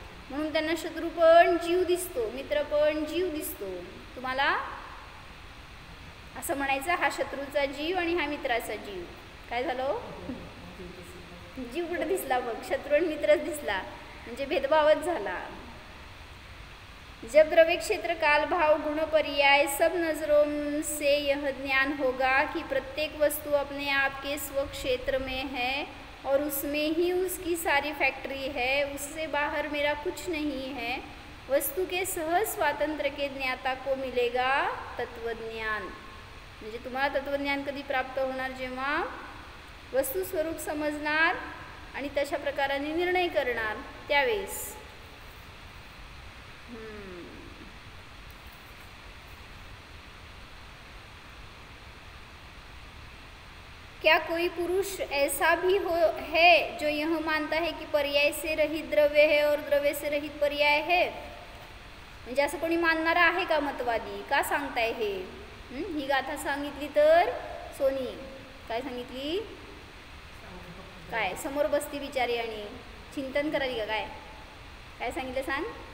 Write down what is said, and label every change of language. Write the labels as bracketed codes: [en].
[mr] म्हणून त्यांना शत्रू पण जीव दिसतो, मित्र पण जीव दिसतो। तुम्हाला असं म्हणायचं हा शत्रूचा जीव आणि हा मित्राचा जीव. काय झालं? जीव कुठं दिसला मग? शत्रू आणि मित्रच दिसला, म्हणजे भेदभावच झाला. [hi] जब द्रव्य क्षेत्र काल भाव गुण पर्याय सब नजरों से यह ज्ञान होगा कि प्रत्येक वस्तु अपने आप के स्व क्षेत्र में है और उसमें ही उसकी सारी फैक्ट्री है, उससे बाहर मेरा कुछ नहीं है, वस्तू के सहज स्वातंत्र्य के ज्ञाता को मिलेगा तत्वज्ञान. [mr] म्हणजे तुम्हाला तत्वज्ञान कधी प्राप्त होणार? जेव्हा वस्तू स्वरूप समजणार आणि तशा प्रकाराने निर्णय करणार त्यावेळेस. [hi] क्या कोई पुरुष ऐसा भी है जो यह मानता है कि पर्याय से रहित द्रव्य है और द्रव्य से रहित पर्याय है? [mr] म्हणजे असं कोणी मानणारा आहे का मतवादी? का सांगताय हे? ही गाथा सांगितली तर सोनी काय सांगितली? काय समोर बसती बिचारी आणि चिंतन करायली का? काय सांगितलं सांग?